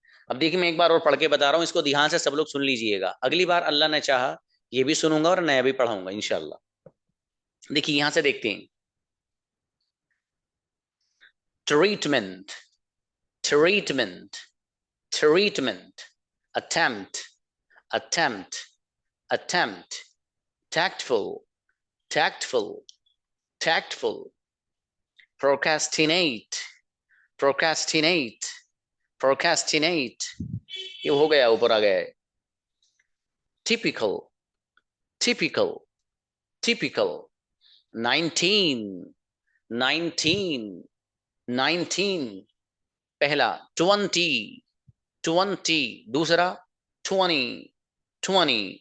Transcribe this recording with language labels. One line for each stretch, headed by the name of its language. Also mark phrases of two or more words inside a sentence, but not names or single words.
Hindi: अब देखिए, मैं एक बार और पढ़ के बता रहा हूँ, इसको ध्यान से सब लोग सुन लीजिएगा। अगली बार अल्लाह ने चाहा ये भी सुनूंगा और नया भी पढ़ाऊंगा इंशाल्लाह। देखिए यहां से देखते हैं।
English: treatment, treatment, treatment, attempt, attempt, attempt, tactful, tactful, tactful, procrastinate, procrastinate, procrastinate,
Hindi: ये हो गया, ऊपर आ गया है।
English: typical, typical, typical, 19, 19, 19,
Hindi: पहला 20, 20, दूसरा 20, 20,